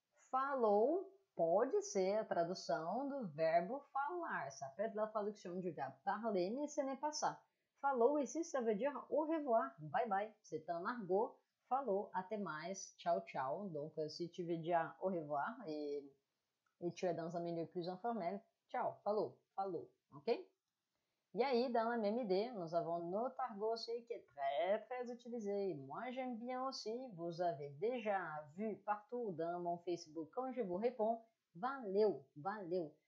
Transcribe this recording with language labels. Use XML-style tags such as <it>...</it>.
<pt>Falou pode ser a tradução do verbo falar.</pt> <fr>Ça peut être la traduction du verbe parler, mais ce n'est pas ça. Falou ici, ça veut dire au revoir, bye bye. C'est un argot.</fr> <pt>Falou, até mais, ciao, ciao.</pt> <fr>Donc, si tu veux dire au revoir et tu es dans un milieu plus informel, ciao, falou, falou, ok? Et aí, dans la même idée, nous avons notre argot aussi qui est très, très utilisé. Et moi, j'aime bien aussi. Vous avez déjà vu partout dans mon Facebook quand je vous réponds, valeu, valeu.</fr>